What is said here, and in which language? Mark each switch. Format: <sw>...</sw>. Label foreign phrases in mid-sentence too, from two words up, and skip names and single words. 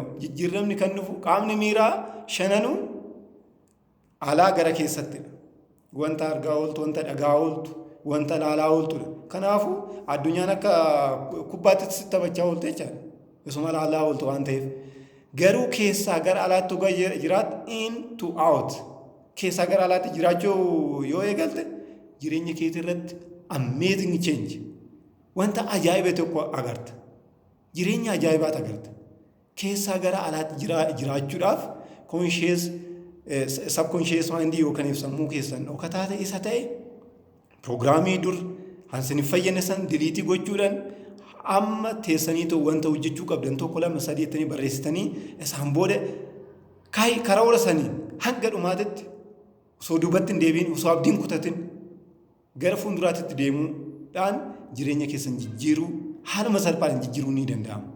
<om>Jijjiiramni kan dhufu qaamni miiraa shananuu alaa gara keessattidha. Wanta argaa ooltu, wanta dhagaa ooltu, wanta laalaa ooltudha. Kanaafuu addunyaan akka kubbaatti taphachaa oolte jechaadha. Isuma laalaa ooltu waan ta'eef. Garuu keessaa gara alaatti dhugaa jiraat</om> <en>in to out.</en> <om>Keessaa gara alaatti jiraachuu yoo eegalte jireenya keetii irratti</om> <en>amazing change.</en> <om>Wanta ajaa'iba tokko agarta. Jireenya ajaa'ibaat agarta. Keessaa gara alaatti jiraachuudhaaf</om> <en>conscious subconscious mind</en> <om>yookaan sammuu keessan dhokataa ta'e isa ta'e proogiraamii dur hansin fayyane san diliitii gochuudhaan amma teessaniitu wanta hojjechuu qabdan tokko lama sadii jettanii barreessitanii isaan booda karoora sanii hanga dhumaatitti osoo duubatti hin deebiin osoo abdiin kutatin gara fuulduraatti deemuudhaan jireenya keessan jijjiiruu haaluma salphaan jijjiiruu ni danda'ama.</om>